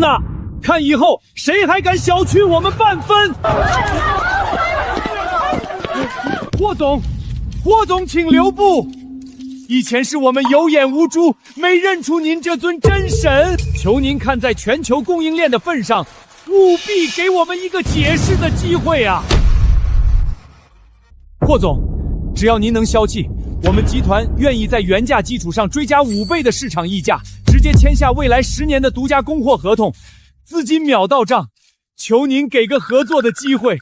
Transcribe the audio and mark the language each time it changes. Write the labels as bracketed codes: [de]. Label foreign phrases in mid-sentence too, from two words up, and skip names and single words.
[zh] 看以後誰還敢小覷我們半分。霍總請留步。以前是我们有眼無珠，沒認出您這尊真神，求您看在全球供應鏈的份上，務必給我們一個解釋的機會啊。霍總，只要您能消氣，我們集團願意在原價基礎上追加5倍的市場溢價，直接簽下未來10年的獨家供貨合同，資金秒到賬，求您給個合作的機會。